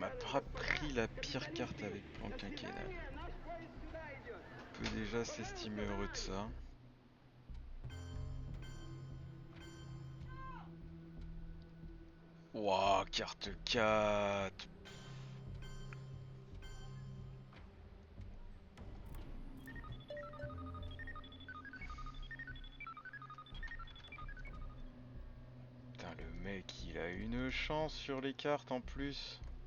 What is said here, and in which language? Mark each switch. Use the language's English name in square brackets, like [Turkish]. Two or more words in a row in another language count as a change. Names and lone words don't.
[French] On m'a [Russian] скажем, [French] pas [Russian] господа, [French] pris la pire carte [Russian] капиталисты, [French] avec plan [Russian] до [French] quinquennal. [Russian] свидания, наш поезд сюда идет. [French] On peut déjà s'estimer heureux de ça. Wouah, carte 4. Putain, le mec, il a une chance sur les cartes en plus.